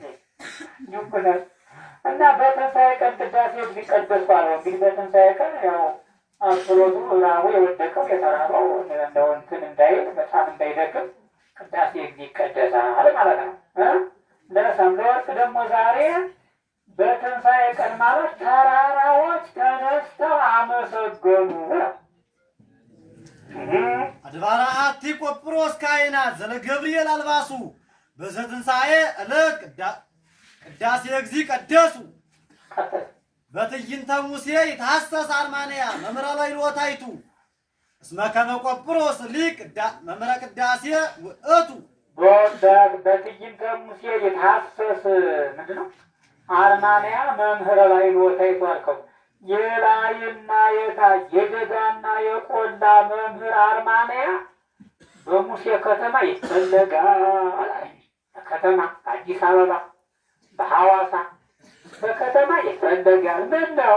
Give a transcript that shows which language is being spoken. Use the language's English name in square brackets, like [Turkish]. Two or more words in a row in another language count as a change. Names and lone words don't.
[Amharic] እና በትንሣኤ ቀን ቅዳሴ ሊቀደሱ አለው። እንግዲህ በትንሣኤ ቀን ያው አስሮቱ ራቡ የወደቀው የተራበው እንደው እንትን እንዳይል በጣም እንዳይደክም ቅዳሴ ይቀደሳል ማለት ነው። ለሰም ለወርቅ ደግሞ ዛሬ በትንሣኤ ቀን ማለት ተራራዎች ተነስተው አመሰገኑ። [Geez] አድባራ አቲ ቆጵሮስ ካህናት ዘለገብርኤል አልባሱ በዘትንሣኤ ዕለት ቅዳሴ እግዚእ ቀደሱ። በትዕይንተ ሙሴ ይትሐሰስ አርማንያ መምህረ ላይሎታይቱ እስመ ከመ ቆጵሮስ ሊቅ መምህረ ቅዳሴ ውእቱ። በትዕይንተ ሙሴ ይትሐሰስ [Amharic] ምንድን ነው? አርማንያ [Geez] መምህረ ላይሎታይቱ [Amharic] አልከው። የላይና የታች የደጋና የቆላ መምህር አርማንያ በሙሴ ከተማ ይፈለጋል። ከተማ አዲስ አበባ በሐዋሳ በከተማ ይፈለጋል። ምን ነው?